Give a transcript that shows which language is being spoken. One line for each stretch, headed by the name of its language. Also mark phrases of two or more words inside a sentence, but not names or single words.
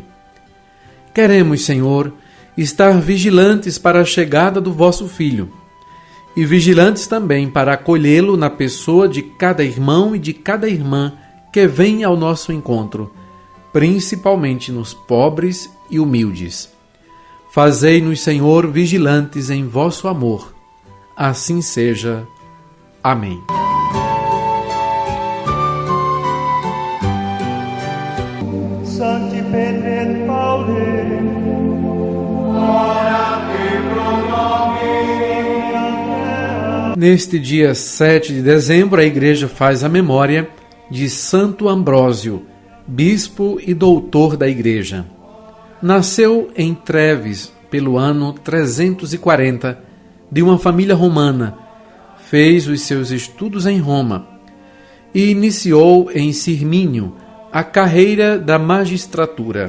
Portuguese: Queremos, Senhor, estar vigilantes para a chegada do vosso Filho, e vigilantes também para acolhê-lo na pessoa de cada irmão e de cada irmã que vem ao nosso encontro, principalmente nos pobres e humildes. Fazei-nos, Senhor, vigilantes em vosso amor. Assim seja. Amém.
Latin: Sancti Petri et Pauli, ora pro nobis.
Portuguese: Neste dia 7 de dezembro, a Igreja faz a memória de Santo Ambrósio, bispo e doutor da Igreja. Nasceu em Treves, pelo ano 340, de uma família romana. Fez os seus estudos em Roma e iniciou em Sirmínio a carreira da magistratura.